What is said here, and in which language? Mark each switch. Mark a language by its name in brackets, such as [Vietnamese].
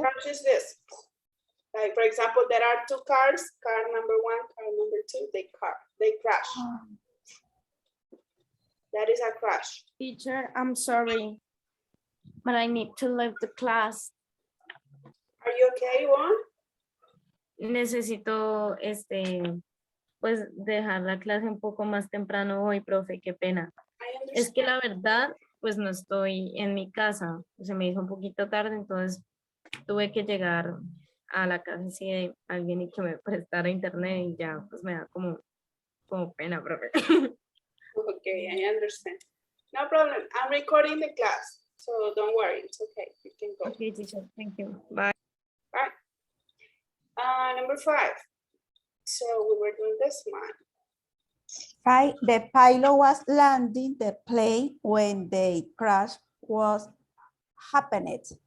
[English] Crash is this. Like, for example, there are 2 cars, car number 1, car number 2, they crash. That is a crash. Teacher, I'm sorry, but I need to leave the class. Are you okay, Juan? Necesito, pues, dejar la clase [Spanish] un poco más temprano hoy, profe, qué pena. Es que la verdad, pues, no estoy en mi casa. Se me hizo un poquito tarde, entonces tuve que llegar a la casa así de alguien y que me prestara internet y ya, pues, me da como pena, profe. [English] Okay, I understand. No problem. I'm recording the class, so don't worry. It's okay. You can go. Okay, teacher, thank you. Bye. Bye. Number 5. So we were doing this one. The pilot was landing the plane when the crash was happening.